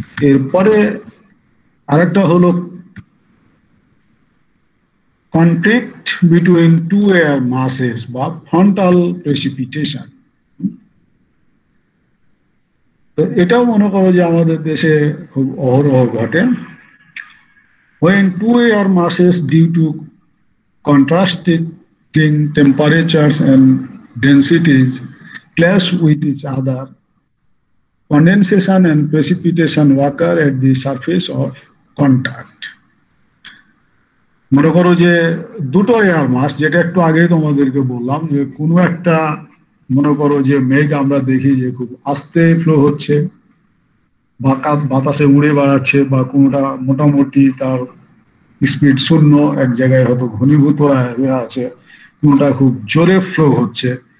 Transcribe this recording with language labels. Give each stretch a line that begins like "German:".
Bangla: এরপরে আরেকটা হলো কন্ট্যাক্ট বিটুইন টু এয়ার মাসেস বা ফ্রন্টাল প্রেসিপিটেশন। তো এটাও মনে করো যে আমাদের দেশে খুব অহরহ ঘটে।
English: When two air masses due to contrasting temperatures and densities clash with each other, condensation and precipitation occur at the surface of contact.
Bangla: মনে করো যে দুটো এয়ার মাস, যেটা একটু আগে তোমাদেরকে বললাম যে কোনো একটা মনে করো যে মেঘ আমরা দেখি যে খুব আস্তে ফ্লো হচ্ছে, বাতাসে উড়ে বেড়াচ্ছে, বা কোনোটা মোটামুটি তার স্পিড শূন্য, এক জায়গায় হয়তো ঘনীভূত হয়ে আছে, কোনোটা খুব জোরে ফ্লো হচ্ছে।